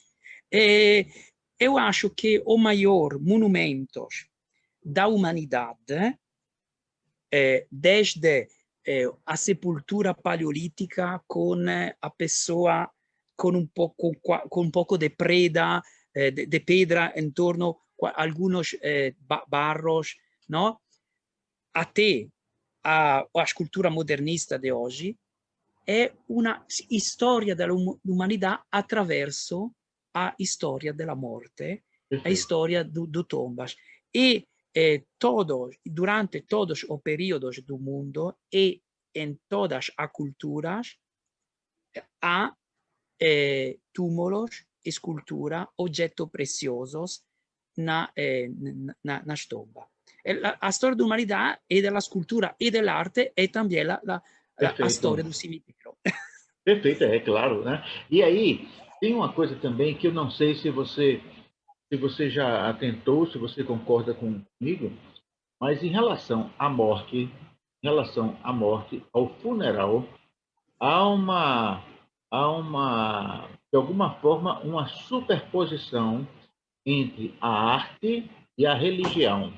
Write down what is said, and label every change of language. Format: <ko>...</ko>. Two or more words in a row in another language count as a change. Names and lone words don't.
<pt>Eu acho que o maior monumento da humanidade, desde a sepultura paleolítica com a pessoa com um pouco de preda, de pedra em torno, alguns barros, não? Até a escultura modernista de hoje,</pt> <it>è una storia dell'umanità attraverso a storia della morte, a</it> <pt>Perfeito. storia do tombas. E durante todos os períodos do mundo e em todas as culturas, há túmulos, escultura, objetos preciosos nas tombas.</pt> <it>A storia dell'umanità e della scultura e dell'arte è</it> <pt>também a Perfeito. storia do cemitério. Perfeito, é claro, né? E aí, tem uma coisa também que eu não sei se você já atentou, se você concorda comigo, mas em relação à morte, ao funeral, de alguma forma, uma superposição entre a arte e a religião.</pt>